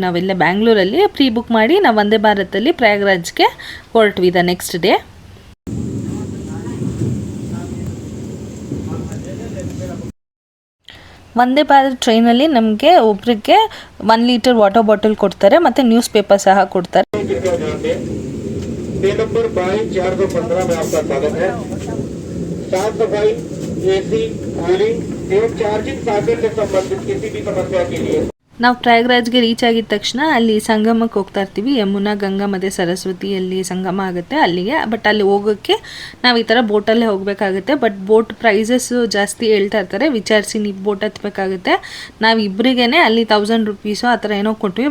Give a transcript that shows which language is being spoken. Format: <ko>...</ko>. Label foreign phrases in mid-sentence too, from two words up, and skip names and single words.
<kn>ನಾವಿಲ್ಲೇ ಬ್ಯಾಂಗ್ಳೂರಲ್ಲಿ ಬುಕ್ ಮಾಡಿ ನಾವು ವಂದೇ ಭಾರತಲ್ಲಿ ಪ್ರಯಾಗ್ರಾಜ್ಗೆ ಹೊರಟ್ವಿ</kn> <en>the next day.</en> <kn>ವಂದೇ ಭಾರತ್ ಟ್ರೈನಲ್ಲಿ ನಮಗೆ ಒಬ್ರಿಗೆ 1 ಲೀಟರ್</kn> <en>water bottle</en> <kn>ಕೊಡ್ತಾರೆ ಮತ್ತು</kn> <en>news paper</en> <kn>ಸಹ ಕೊಡ್ತಾರೆ.</kn> <hi>नंबर 22/415 में आपका स्वागत है। साफ सफाई, एसी, कूलिंग एवं</hi> <en>charging socket</en> <hi>से संबंधित किसी भी समस्या के लिए</hi> <kn>ನಾವು ಪ್ರಯಾಗ್ರಾಜ್ಗೆ ರೀಚ್ ಆಗಿದ ತಕ್ಷಣ ಅಲ್ಲಿ ಸಂಗಮಕ್ಕೆ ಹೋಗ್ತಾ ಇರ್ತೀವಿ. ಯಮುನಾ, ಗಂಗಾ ಮತ್ತು ಸರಸ್ವತಿಯಲ್ಲಿ ಸಂಗಮ ಆಗುತ್ತೆ ಅಲ್ಲಿಗೆ. ಬಟ್ ಅಲ್ಲಿ ಹೋಗೋಕ್ಕೆ ನಾವು ಈ ಥರ ಬೋಟಲ್ಲೇ ಹೋಗಬೇಕಾಗುತ್ತೆ. ಬಟ್</kn> <en>boat prices</en> <kn>ಜಾಸ್ತಿ ಹೇಳ್ತಾ ಇರ್ತಾರೆ, ವಿಚಾರಿಸಿ ನೀವು ಬೋಟ್ ಹತ್ತಬೇಕಾಗುತ್ತೆ. ನಾವು ಇಬ್ಬರಿಗೇ ಅಲ್ಲಿ 1000 ರೂಪೀಸು ಆ ಥರ ಏನೋ ಕೊಟ್ವಿ.</kn>